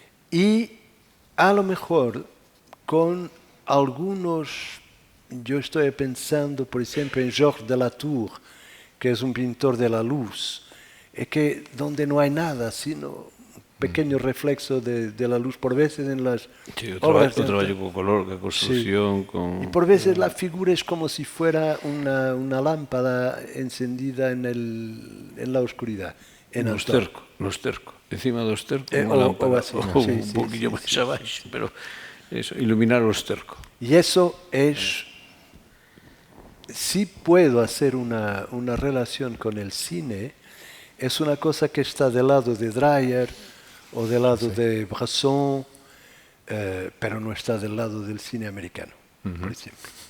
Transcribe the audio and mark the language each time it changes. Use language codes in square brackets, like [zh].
[es] y a lo mejor con algunos, yo estoy pensando por ejemplo en Georges de Latour, que es un pintor de la luz, que donde no hay nada sino pequeño reflexo de la luz por veces en las obras de trabajo con color, con construcción, con... Y por veces la figura es como si fuera una lámpara encendida en la oscuridad. [gl] No esterco, encima do esterco, unha lámpara, un poquillo máis abaixo, pero eso, iluminar o esterco. [es] Y eso es, si puedo hacer una relación con el cine, es una cosa que está del lado de Dreyer o del lado de Bresson, pero no está del lado del cine americano, por ejemplo.